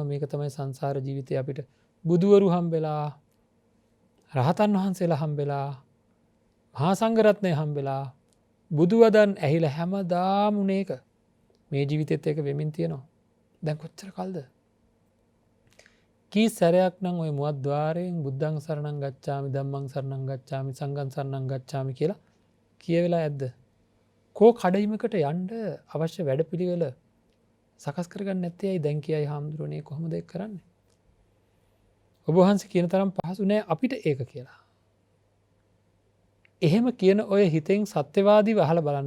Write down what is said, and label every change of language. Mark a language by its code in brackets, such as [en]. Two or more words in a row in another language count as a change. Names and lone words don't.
[si] මේක තමයි සංසාර ජීවිතේ අපිට බුදුවරු හම්බෙලා රහතන් වහන්සේලා හම්බෙලා මහා සංඝරත්නය හම්බෙලා බුදු වදන් ඇහිලා හැමදාම උනේක මේ ජීවිතෙත් එක වෙමින් තියෙනවා. දැන් කොච්චර කල්ද? කී සැරයක් නම් ওই මුවද්්වාරයෙන් [pi] බුද්ධං සරණං ගච්ඡාමි ධම්මං සරණං ගච්ඡාමි සංඝං සරණං ගච්ඡාමි [si] කියලා කියවෙලා ඇද්ද? කෝ කඩයිමකට යන්න අවශ්‍ය වැඩපිළිවෙල සකස් කරගන්න නැත්තේ ඇයි? දැන් කියයි හාමුදුරනේ කොහොමද ඒක කරන්නේ? ඔබ වහන්සේ කියන තරම් පහසු නෑ අපිට ඒක කියලා. එහෙම කියන ඔය හිතෙන් සත්‍යවාදීව අහලා බලන්න.